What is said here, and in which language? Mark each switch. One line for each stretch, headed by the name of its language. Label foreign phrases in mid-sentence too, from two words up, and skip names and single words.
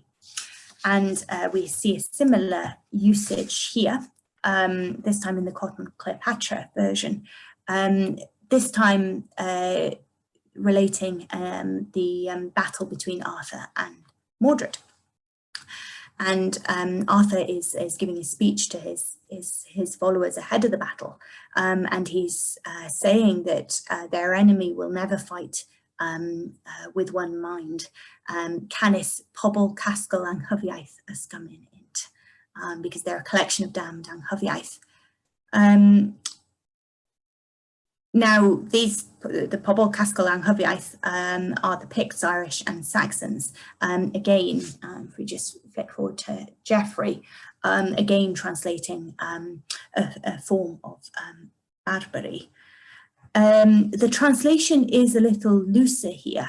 English: And we see a similar usage here, this time in the Cotton Cleopatra version, this time relating the battle between Arthur and Mordred. And Arthur is giving a speech to his followers ahead of the battle, and he's saying that their enemy will never fight with one mind.
Welsh: Canis pobl cascal anghyfiaith ysgymyn int,
English: because they're a collection of damned anghyfiaith. Now, the
Welsh: pobl cascal anghyfiaith
English: are the Picts, Irish and Saxons. Again, if we just flick forward to Geoffrey, again translating a form of Barbary. The translation is a little looser here.